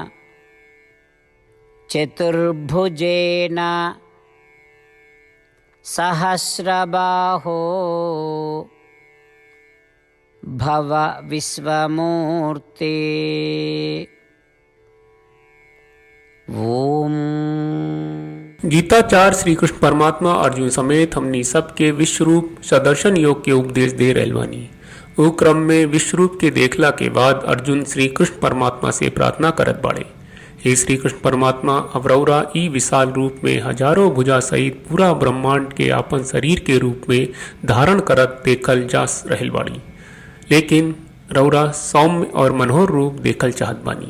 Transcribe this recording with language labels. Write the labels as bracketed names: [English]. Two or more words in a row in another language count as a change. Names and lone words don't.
[Sanskrit] चतुर्भुजेन सहस्रबाहो भव विश्वमूर्ते। ओम। [Bhojpuri] गीताचार्य श्री कृष्ण परमात्मा अर्जुन समेत हमनी सबके विश्वरूप सदर्शन योग के उपदेश दे रहल बानी। वो क्रम में विश्वरूप के देखला के बाद अर्जुन श्री कृष्ण परमात्मा से प्रार्थना करत बाड़े। हे श्री कृष्ण परमात्मा, अब रौरा ई विशाल रूप में हजारों भुजा सहित पूरा ब्रह्मांड के आपन शरीर के रूप में धारण करत देखल जा रहल बाड़ी, लेकिन रौरा सौम्य और मनोहर रूप देखल चाहत बानी।